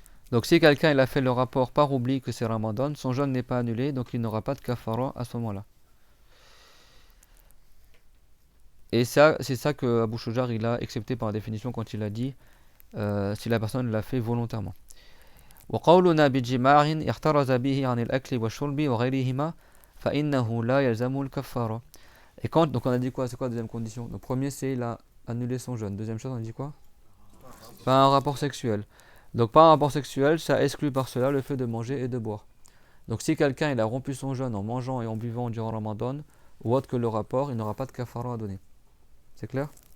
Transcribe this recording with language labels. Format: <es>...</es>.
<fr>Donc si quelqu'un il a fait le rapport par oubli que c'est Ramadan, son jeûne n'est pas annulé, donc il n'aura pas de kafara à ce moment-là. Et ça, c'est ça que Abu Shujar il a accepté par définition quand il a dit si la personne l'a fait volontairement.</fr> <ar>وقولنا بجماع احترز به عن الأكل والشرب وغيرهما فإنه لا يلزم الكفارة.</ar> <fr>Et quand, donc on a dit quoi? C'est quoi la deuxième condition? Donc premier c'est il a annulé son jeûne. Deuxième chose on a dit quoi? Pas un rapport sexuel. Donc pas un rapport sexuel, ça exclut par cela le fait de manger et de boire. Donc si quelqu'un il a rompu son jeûne en mangeant et en buvant durant Ramadan, ou autre que le rapport, il n'aura pas de kafara à donner. C'est clair?</fr>